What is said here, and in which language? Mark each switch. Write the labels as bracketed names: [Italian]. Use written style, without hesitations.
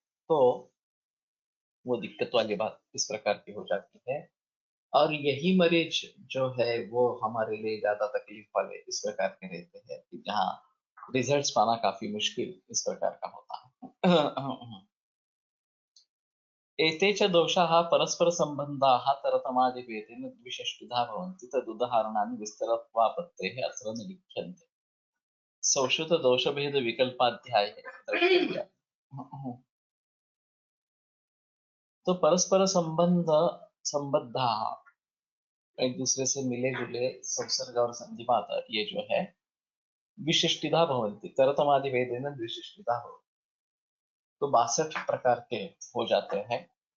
[Hindi] तो वो दिक्कत वाली बात इस प्रकार की हो जाती है। और यही मरीज जो है वो हमारे लिए ज्यादा तकलीफ वाले इस प्रकार के रहते हैं, कि जहाँ रिजल्ट्स पाना काफी मुश्किल इस प्रकार का होता है। [Sanskrit] एते च दोषाः परस्परसम्बन्धाः तरतमादिभेदेन द्विषष्टिधा भवन्ति तदुदाहरणानि विस्तरत्वापत्तेः अत्र न लिख्यन्ते। संश्रुतदोषभेदविकल्पाध्याये द्रष्टव्या। [Hindi] तो परस्पर संबद्धा, एक दूसरे से मिले जुले संसर्ग और संधिपात, ये जो है [Sanskrit] विशिष्टिधा भवन्ति तरतमादिभेदेन द्विशिष्टिधा भवन्ति, [Hindi] तो 62 प्रकार के हो जाते हैं।